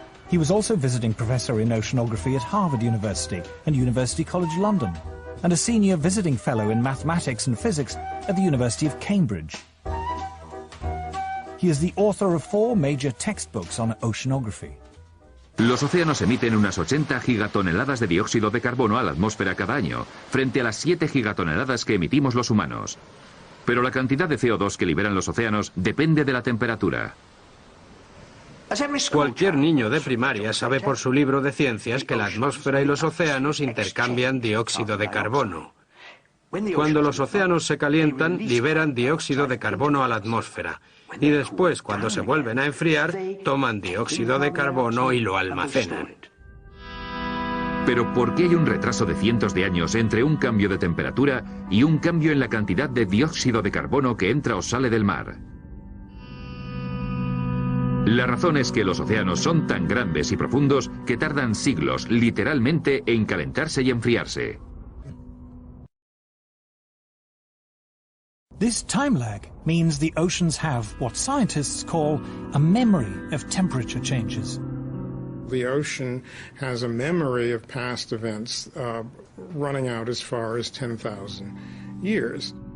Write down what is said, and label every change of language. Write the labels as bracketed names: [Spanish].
[English] He was also visiting Professor in Oceanography at Harvard University and University College London, and a Senior Visiting Fellow in Mathematics and Physics at the University of Cambridge. He is the author of 4 major textbooks on oceanography. [Spanish] Los océanos emiten unas 80 gigatoneladas de dióxido de carbono a la atmósfera cada año, frente a las 7 gigatoneladas que emitimos los humanos. Pero la cantidad de CO2 que liberan los océanos depende de la temperatura. Cualquier niño de primaria sabe por su libro de ciencias que la atmósfera y los océanos intercambian dióxido de carbono. Cuando los océanos se calientan, liberan dióxido de carbono a la atmósfera. Y después, cuando se vuelven a enfriar, toman dióxido de carbono y lo almacenan. Pero ¿por qué hay un retraso de cientos de años entre un cambio de temperatura y un cambio en la cantidad de dióxido de carbono que entra o sale del mar? La razón es que los océanos son tan grandes y profundos que tardan siglos, literalmente, en calentarse y enfriarse. [English] This time lag means the oceans have what scientists call a memory of temperature changes. The ocean has a memory of past events running out as far as 10,000 years.